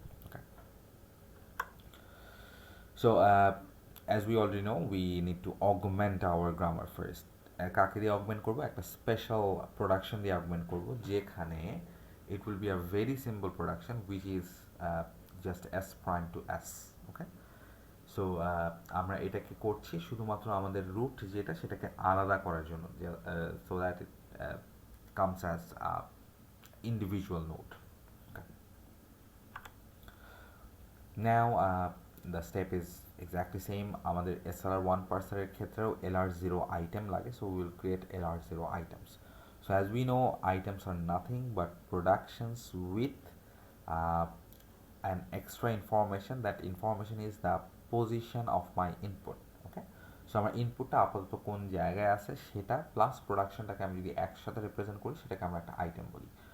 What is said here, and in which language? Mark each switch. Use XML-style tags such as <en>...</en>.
<en>Okay, so as we already know, we need to augment our grammar first.</en> <bn>কাকে দিয়ে augment করবো? একটা special production দিয়ে augment করবো যেখানে</bn> <en>it will be a very simple production which is just S prime to S. Okay,</en> <bn>so আমরা এটাকে করছি শুধুমাত্র আমাদের রুট যেটা সেটাকে আলাদা করার জন্য, যে</bn> <en>So that it comes as individual note. Now the step is exactly same.</en> <bn>আমাদের SLR1 পার্সারের ক্ষেত্রেও LR0 আইটেম লাগে,</bn> <en>So will create LR0 items. So as we know, items are nothing but productions with uh, an extra information. That information is the position of my input.</en> <bn>Okay, so আমার ইনপুটটা আপাতত কোন জায়গায় আছে সেটা plus প্রোডাকশনটাকে আমি যদি একসাথে রিপ্রেজেন্ট করি সেটাকে আমরা একটা আইটেম বলি।</bn>